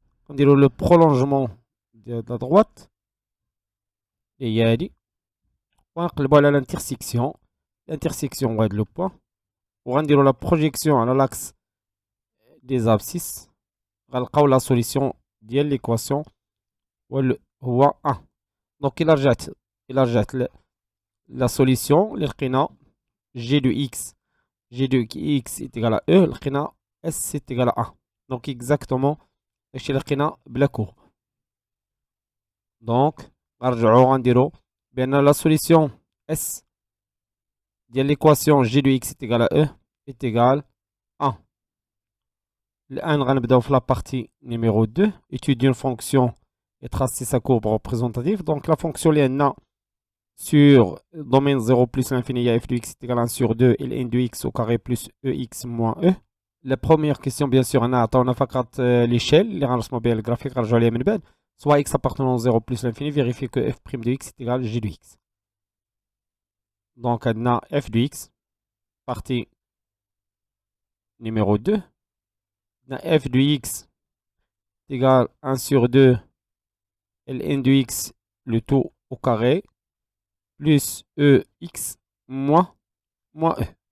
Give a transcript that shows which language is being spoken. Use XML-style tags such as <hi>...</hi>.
<ar>نديرو</ar> <fr>le prolongement de la droite</fr> <ar>هي هذه ونقلبوا على l'intersection وهاد le point وغنديرو la projection على l'axe des abscisses. غنلقاو la solution ديال l'équation هو 1.</ar> <fr>Donc</fr> <ar>إلا رجعت</ar> <fr>la solution</fr> <ar>اللي لقينا</ar> <fr>g de x est égal à E, لقينا s est égal à 1. Donc exactement</fr> <ar>داكشي اللي لقينا بلا courbe.</ar> <fr>Donc</fr> <ar>غنرجعو غنديرو بأن</ar> <fr>la solution s ديال l'équation g de x est égal à E est égal à 1.</fr> <ar>الآن غنبداو في</ar> <fr>la partie numéro 2, étudier une fonction et tracer sa courbe représentative. Donc la fonction</fr> <ar>اللي عندنا</ar> <fr>sur domaine 0 plus l'infini, il y a f de x est égal à 1 sur 2 et n de x au carré plus ex moins e. La première question, bien sûr, on a فقط l'échelle</fr> <ar>اللي غنرسمو بها الجرافيك غنرجعو ليها من بعد.</ar> <fr>Soit x appartenant à 0 plus l'infini, vérifier que f' de x est égal à g de x. Donc on a f de x, partie numéro 2. On a f de x est égal à 1 sur 2 et n de x, le tout au carré, plus ex moins e.</fr>